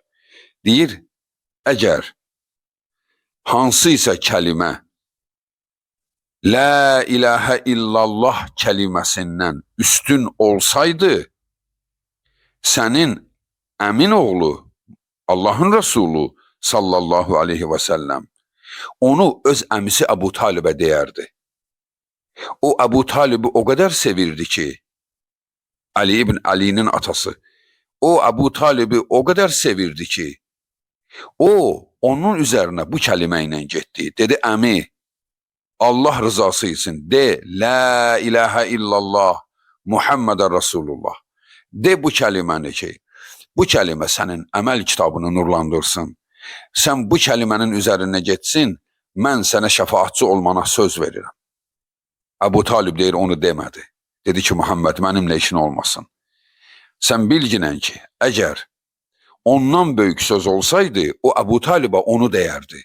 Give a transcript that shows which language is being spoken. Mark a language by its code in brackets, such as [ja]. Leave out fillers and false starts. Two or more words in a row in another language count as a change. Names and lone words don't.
[az] Deyir, əgər hansı isə kəlimə [ar] لا إله إلا الله [az] kəliməsindən üstün olsaydı, sənin əmin oğlu, Allahın Resulü [ar] صلى الله عليه وسلم [az] onu öz əmisi Əbu Talibə deyərdi. O Əbu Talibi o qədər sevirdi ki, Ali ibn Ali'nin atası, o Əbu Talibi o qədər sevirdi ki, o onun üzərinə bu kəlimə ilə getdi. Dedi, əmi, Allah rızası için de, [ar] لا إله إلا الله، محمد رسول الله. [az] De bu kəliməni ki, bu kəlimə sənin əməl kitabını nurlandırsın. Sən bu kəlimənin üzərinə getsin, mən sənə şəfaatçı olmana söz verirəm. Əbu Talib deyir, onu demədi. Dedi ki, Muhammed, mənimlə işin olmasın. Sən bilginən ki, əgər ondan böyük söz olsaydı, o Əbu Talibə onu deyərdi.